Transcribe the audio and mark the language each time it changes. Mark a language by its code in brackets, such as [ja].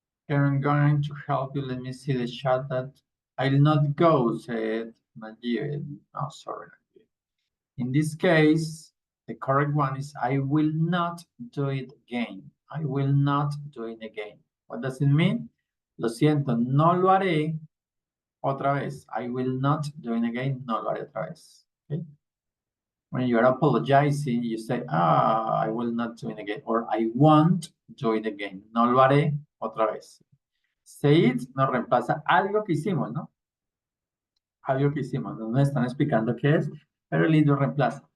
[en] I'm going to help you. Let me see the chat that I'll not go, said Najib. Oh, sorry. In this case, the correct one is I will not do it again. I will not do it again. What does it mean? [es] Lo siento, no lo haré otra vez. [en] I will not do it again. [es] No lo haré otra vez. [en] Okay? When you're apologizing, you say, I will not do it again. Or I won't do it again. [es] No lo haré otra vez. Say it nos reemplaza algo que hicimos, ¿no? Algo que hicimos. No nos están explicando qué es, pero el lo reemplaza.